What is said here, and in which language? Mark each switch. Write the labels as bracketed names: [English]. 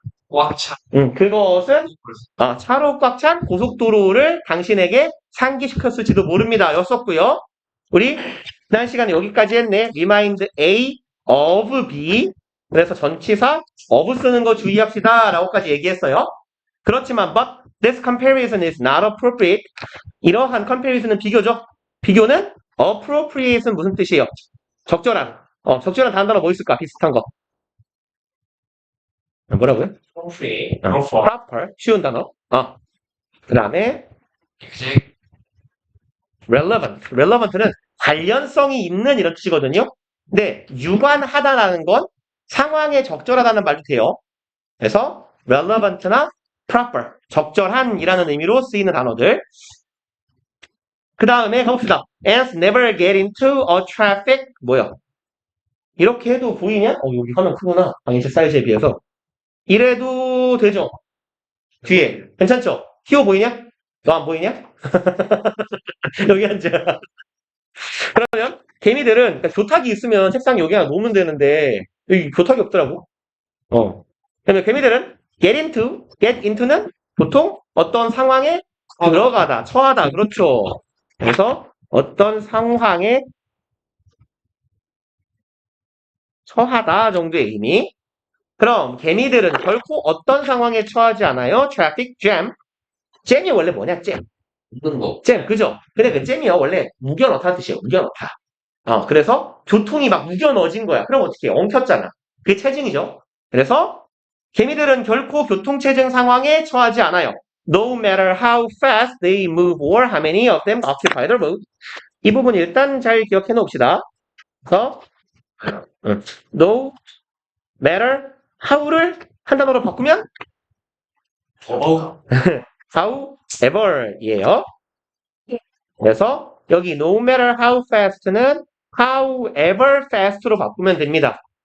[Korean] 꽉 차. 그것은 차로 꽉 찬 고속도로를 당신에게 상기시켰을지도 모릅니다. 였었고요. 우리 지난 시간에 여기까지 했네. [English] Remind A of B. [Korean] 그래서 전치사 of 쓰는 거 주의합시다. 라고까지 얘기했어요. 그렇지만 [English] but this comparison is not appropriate. [Korean] 이러한 comparison은 비교죠. 비교는 appropriate는 무슨 뜻이에요? 적절한. 적절한 단어로 뭐 있을까? 비슷한 거. 뭐라고요? 프리. proper. 쉬운 단어. 그 다음에 이제 [English] relevant. [Korean] relevant는 관련성이 있는 이런 뜻이거든요. 근데 유관하다라는 건 상황에 적절하다는 말도 돼요. 그래서 relevant나 proper. 적절한이라는 의미로 쓰이는 단어들. 그 다음에 가봅시다. [English] ants never get into a traffic. [Korean] 뭐야? 이렇게 해도 보이냐? 여기 화면 크구나. 방인책 사이즈에 비해서. 이래도 되죠? 뒤에. 괜찮죠? 키워 보이냐? 너 안 보이냐? 여기 앉아. 그러면 개미들은 그러니까 교탁이 있으면 책상 여기 하나 놓으면 되는데 여기 교탁이 없더라고. 그러면 개미들은 get into는 보통 어떤 상황에 들어가다, 처하다. 그렇죠. 그래서 어떤 상황에 처하다 정도의 의미. 그럼 개미들은 결코 어떤 상황에 처하지 않아요? traffic jam. 잼이 원래 뭐냐? 잼. 있는 거. 잼, 그죠? 근데 그 잼이요, 원래 우겨넣다는 뜻이에요. 우겨넣다. 그래서 교통이 막 우겨넣어진 거야. 그럼 어떻게 해? 엉켰잖아. 그게 체증이죠. 그래서 개미들은 결코 교통체증 상황에 처하지 않아요. [English] No matter how fast they move or how many of them occupy the road. [Korean] 이 부분 일단 잘 기억해 놓읍시다. 그래서 no matter how를 한 단어로 바꾸면 however이에요. 그래서 여기 no matter how fast는 however fast로 바꾸면 됩니다.